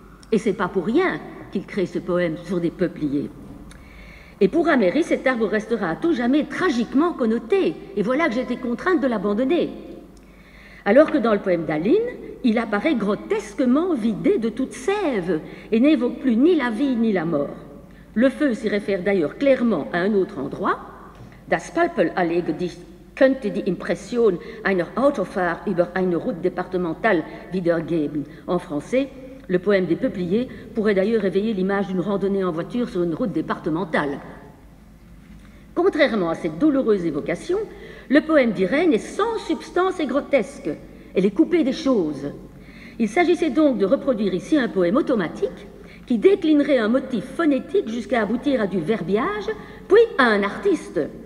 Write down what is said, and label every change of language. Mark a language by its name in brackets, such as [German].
[French] Et c'est pas pour rien qu'il crée ce poème sur des peupliers. Et pour Améry, cet arbre restera à tout jamais tragiquement connoté. Et voilà que j'étais contrainte de l'abandonner. Alors que dans le poème d'Aline, il apparaît grotesquement vidé de toute sève et n'évoque plus ni la vie ni la mort. Le Feu s'y réfère d'ailleurs clairement à un autre endroit. [German] Das Pappel-Allee-Gedicht könnte die Impression einer Autofahrt über eine [French] Route départementale [German] wiedergeben. [French] En français, le poème des peupliers pourrait d'ailleurs éveiller l'image d'une randonnée en voiture sur une route départementale. Contrairement à cette douloureuse évocation, le poème d'Irène est sans substance et grotesque. Elle est coupée des choses. Il s'agissait donc de reproduire ici un poème automatique qui déclinerait un motif phonétique jusqu'à aboutir à du verbiage, puis à un artiste.